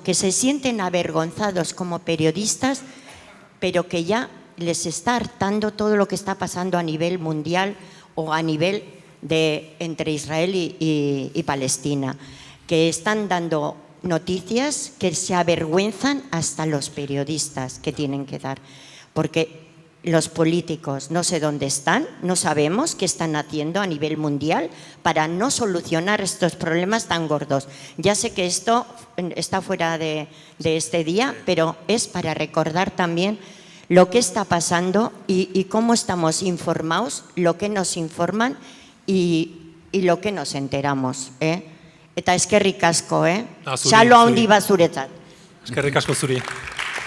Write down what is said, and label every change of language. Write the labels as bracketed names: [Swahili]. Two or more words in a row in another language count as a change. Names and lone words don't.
[Spanish] que se sienten avergonzados como periodistas, pero que ya les está hartando todo lo que está pasando a nivel mundial o a nivel entre Israel y Palestina, que están dando noticias que se avergüenzan hasta los periodistas que tienen que dar, porque los políticos no sé dónde están, no sabemos qué están haciendo a nivel mundial para no solucionar estos problemas tan gordos. Ya sé que esto está fuera de este día, pero es para recordar también lo que está pasando y cómo estamos informados, lo que nos informan y lo que nos enteramos. [Basque] Eta eskerrik asko, Xalo handi bat zuretzat. Eskerrik asko zuri.